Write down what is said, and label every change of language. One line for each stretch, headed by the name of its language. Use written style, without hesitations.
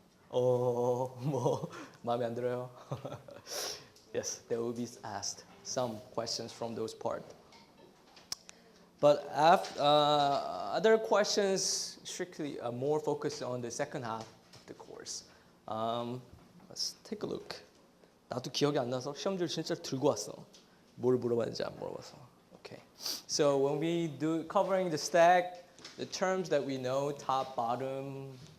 Korean: 뭐 마음에 안 들어요?
English: Yes, there will be asked some questions from those parts. But other questions strictly are more focused on the second half of the course. Let's take a look.
Korean: 나도 기억이 안 나서 시험지를 진짜 들고 왔어. 뭘 물어봤는지 안 물어봐서.
English: Okay. So when we do covering the stack, the terms that we know, top, bottom.